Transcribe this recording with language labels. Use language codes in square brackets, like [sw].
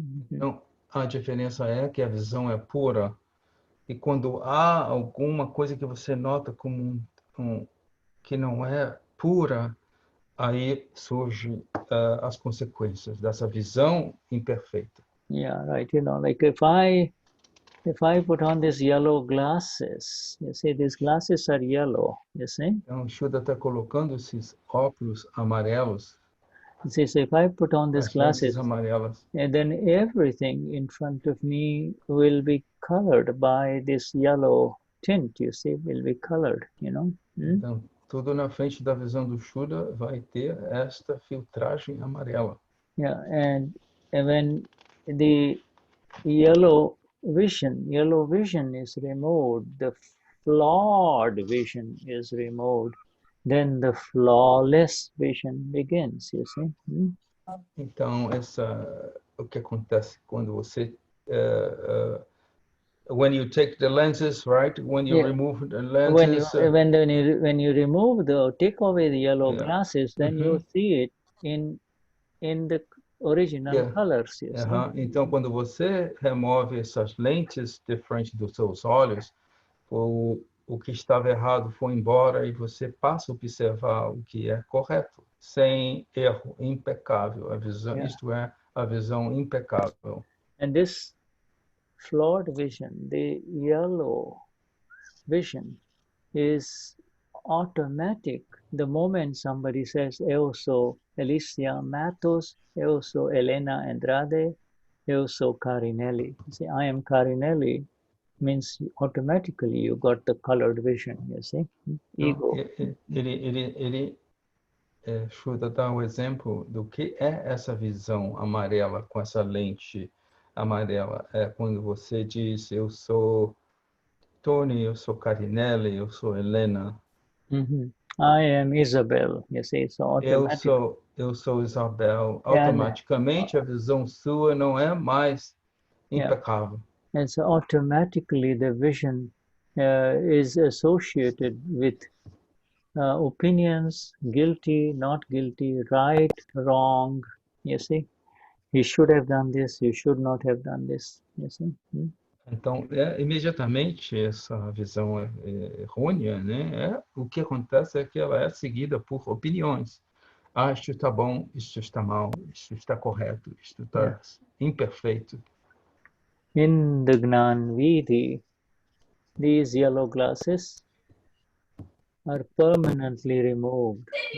[pt] Então, a diferença é que a visão é pura, e quando há alguma coisa que você nota como que não é pura, aí surgem as consequências dessa visão imperfeita. [en] Yeah, right. You know, like if I put on these yellow glasses, you see, these glasses are yellow, you see. [pt] Então, Shuddha está colocando esses óculos amarelos. [en] So if I put on these glasses, [pt] amarelas, [en] and then everything in front of me will be colored by this yellow tint, you see, will be colored, you know. [pt] Então, tudo na frente da visão do Shuddha vai ter esta filtragem amarela. [en] Yeah, and when the yellow vision is removed, the flawed vision is removed, then the flawless vision begins, you see. [pt] Então, o que acontece quando você [en] when you take the lenses, right? When you remove the lenses. When you remove take away the yellow glasses, then you see it in the original colors. You see? [pt] Então, quando você remove essas lentes de frente dos seus olhos, o que estava errado foi embora e você passa a observar o que é correto, sem erro, impecável. A visão, isto é, a visão impecável. [en] And this flawed vision, the yellow vision, is automatic. The moment somebody says, [pt] eu sou Alicia Matos, eu sou Helena Andrade, eu sou Carinelli. [en] You see, I am Carinelli means automatically you got the colored vision, you see. Ego. [pt] Ele Shuddha dá o exemplo do que é essa visão amarela com essa lente amarela. É quando você diz, eu sou Tony, eu sou Carinelli, eu sou Helena. [en] I am Isabel, you see, so automatically. [pt] Eu sou Isabel. Automaticamente a visão sua não é mais impecável. [en] And so automatically the vision is associated with opinions, guilty, not guilty, right, wrong, you see. You should have done this, you should not have done this, you see. [pt] Então, imediatamente essa visão errônea, né? O que acontece é que ela é seguida por opiniões. Isto está bom, isto está mal, isto está correto, isto está imperfeito. [en] In the Gnani, these yellow glasses are permanently removed.